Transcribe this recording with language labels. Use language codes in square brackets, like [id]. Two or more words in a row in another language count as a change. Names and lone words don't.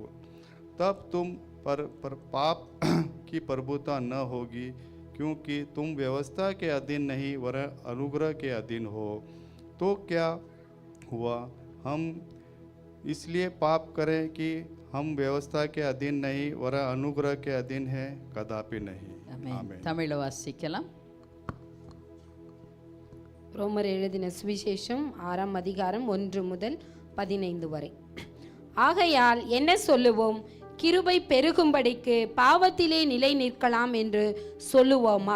[hi] तब तुम पर पाप की प्रभुता न होगी, क्योंकि तुम व्यवस्था के अधीन नहीं वरन अनुग्रह के अधीन हो। तो क्या हुआ, हम इसलिए पाप करें कि हम व्यवस्था के अधीन नहीं वरन अनुग्रह के अधीन हैं? कदापि नहीं। [ta] ஆமென். தமிழ் வாசிக்கலாம். ரோமர் எழுதின சுவிசேஷம் 6ஆம் அதிகாரம் 1 முதல் 15 வரை. ஆகையால் என்ன சொல்லுவோம்? கிருபை பெருகும்படிக்கு பாவத்திலே நிலை நிற்கலாம் என்று சொல்லுவோமா?